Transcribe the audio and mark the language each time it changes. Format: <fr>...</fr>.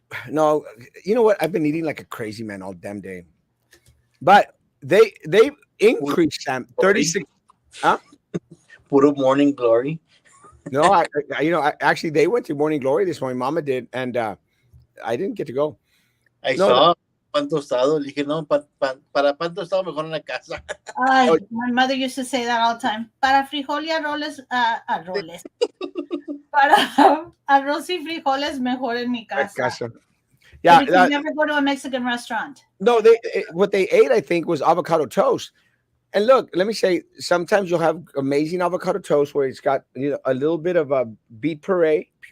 <en>No, you know what? I've been eating like a crazy man all damn day. But they increased them 36. Huh?</en> <es>Puro morning glory.</es> <en>No, I actually they went to Morning Glory this morning. Mama did, and I didn't get to go. I saw</en> <es>pan tostado. Le dije, no, para pan tostado mejor en la casa.</es> <en>My mother used to say that all the time.</en> <es>Para frijol y arroles, arroles. Para arroz y frijoles mejor en mi casa.</es> <en>Yeah, you can never go to a Mexican restaurant. No, what they ate, I think, was avocado toast. And look, let me say, sometimes you'll have amazing avocado toast where it's got a little bit of a beet puree.</en>